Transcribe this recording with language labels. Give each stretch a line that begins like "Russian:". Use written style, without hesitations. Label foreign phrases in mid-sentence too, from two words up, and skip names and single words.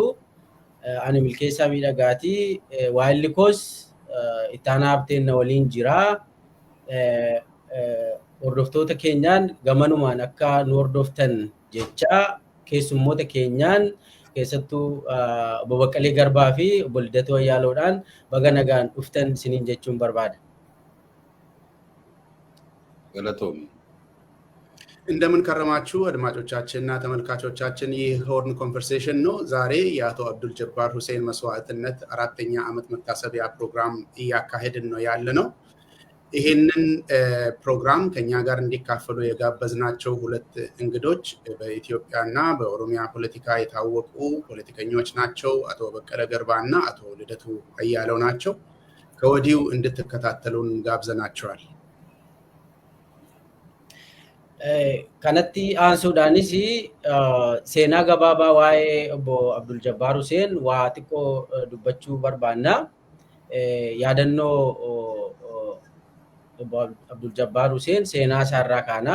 Oromo: Ani Milkeessaa Miidhagaatii. Waayilli koos Ittaanaa Habteen na waliin jira. Hordoftoota keenyaan gamanumaan akka nu hordoftan jecha keessummoota keenyaan keessattuu obbo Baqqalee Garbaa fi obbo Lidatuu Ayyaaloodhaan baga nagaan dhuftan isiniin jechuun barbaada. ገለቶም
Amharic: እንደምን ከረማችሁ አድማጮቻችንና ተመልካቾቻችን ይህ ሆርን ኮንቨርሴሽን ነው። ዛሬ የአቶ አብዱል ጀባር ሁሴን መስዋዕትነት 4ኛ ዓመት መታሰቢያ ፕሮግራም እያካሄድን ነው ያለነው። ይሄንን ፕሮግራም ከኛ ጋር እንዲካፈሉ የጋበዝናቸው ሁለት እንግዶች በኢትዮጵያና በኦሮሚያ ፖለቲካ የታወቁ ፖለቲከኞች ናቸው። አቶ በቀለ ገርባና አቶ ልደቱ አያሌው ናቸው። ከወዲሁ እንድትከታተሉን ጋብዘናቸዋል።
Oromo: Kanatti aansuudhaanis seenaa gabaabaa waa'ee obbo Abdul Jabbaar Hussein waa xiqqoo dubbachuu barbaanna. Yaadannoo obbo Abdul Jabbaar Hussein seenaa isaarraa kaana.